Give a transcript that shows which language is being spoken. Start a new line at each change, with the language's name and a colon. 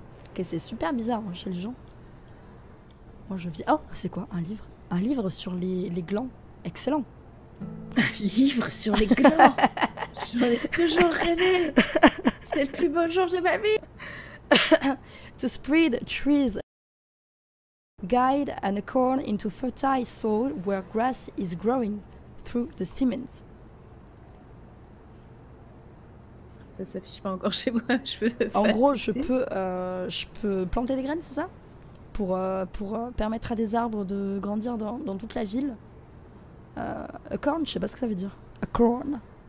French: Ok, c'est super bizarre hein, chez les gens. Moi je vis... Oh, c'est quoi? Un livre? Un livre sur les glands. Excellent. Un livre sur les glands. J'en ai toujours rêvé. C'est le plus beau jour de ma vie.
English: To spread trees. Guide an acorn into fertile soil where grass is growing through the cement.
French: Ça s'affiche pas encore chez moi. Je peux En gros, je faciliter. peux planter des graines, c'est ça? Pour permettre à des arbres de grandir dans toute la ville. Acorn, je sais pas ce que ça veut dire. Acorn.